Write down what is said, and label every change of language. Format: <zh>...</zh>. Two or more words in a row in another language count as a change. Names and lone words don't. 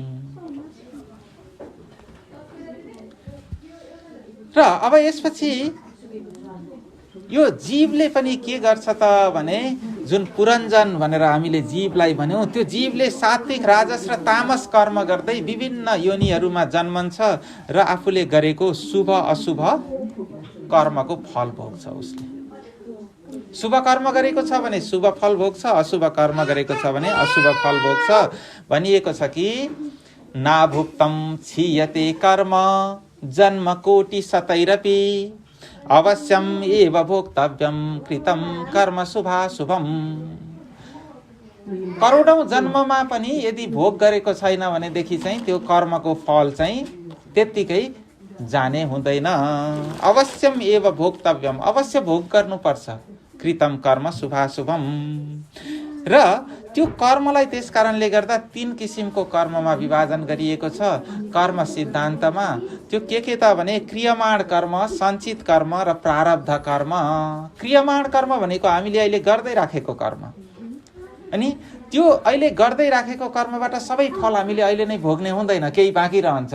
<ne>र अब यसपछि यो जीवले पनि के गर्छ त भने जुन पुरञ्जन भनेर हामीले जीवलाई भन्यौँ, त्यो जीवले सात्विक राजस र तामस कर्म गर्दै विभिन्न योनिहरूमा जन्मन्छ र आफूले गरेको शुभ अशुभ कर्मको फल भोग्छ। उसले शुभ कर्म गरेको छ भने शुभ फल भोग्छ, अशुभ कर्म गरेको छ भने अशुभ फल भोग्छ। भनिएको छ कि</ne> <sa>नाभुक्तम क्षीयते कर्म जन्म कोटि शतैरपि अवश्यम एव भोक्तव्यम कृतम कर्म शुभाशुभम।</sa> <ne>करोडौं जन्ममा पनि यदि भोग गरेको छैन भनेदेखि चाहिँ त्यो कर्मको फल चाहिँ त्यत्तिकै जाने हुँदैन।</ne> <sa>अवश्यम एव भोक्तव्यम,</sa> <ne>अवश्य भोग गर्नुपर्छ।</ne> <sa>कृतम कर्म शुभाशुभम।</sa> <ne>र त्यो कर्मलाई त्यस कारणले गर्दा 3 किसिमको कर्ममा विभाजन गरिएको छ कर्म सिद्धान्तमा। त्यो के त भने क्रियमाण कर्म, सञ्चित कर्म र प्रारब्ध कर्म। क्रियमाण कर्म भनेको हामीले अहिले गर्दै राखेको कर्म, अनि त्यो अहिले गर्दै राखेको कर्मबाट सबै फल हामीले अहिले नै भोग्ने हुँदैन, केही बाँकी रहन्छ।</ne>